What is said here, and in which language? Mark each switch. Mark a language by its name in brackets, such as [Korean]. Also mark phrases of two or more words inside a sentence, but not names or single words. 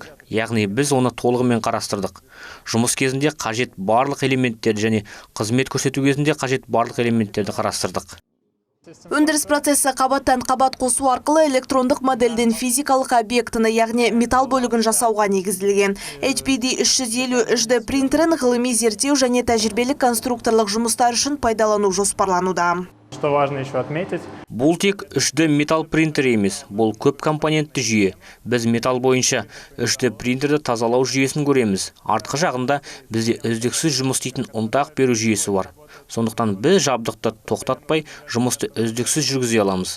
[Kazakh] Яғни біз оны толығымен қарастырдық. Жұмыс кезінде қажет барлық элементтерді және қызмет көрсету кезінде қажет барлық элементтерді қарастырдық. Өндіріс процесі қабаттан қабат қосу арқылы электрондық модельден физикалық объектіні, яғни металл бөлігін жасауға негізделген. HBD 350 HD принтерін ғылыми зерттеу және тәжірибелік конструкторлық жұмыстар үшін пайдалану жоспарлануда. [Russian] Что важно еще отметить? [Kazakh] Бұл тек 3D металл принтер емес, бұл көп компонентті жүйе. Біз металл бойынша 3D принтерді тазалау жүйесін көреміз. Артқы жағында бізде үздіксіз жұмыс істейтін ұнтақ беру жүйесі бар. Сондықтан біз жабдықты тоқтатпай жұмысты үздіксіз жүргізе аламыз.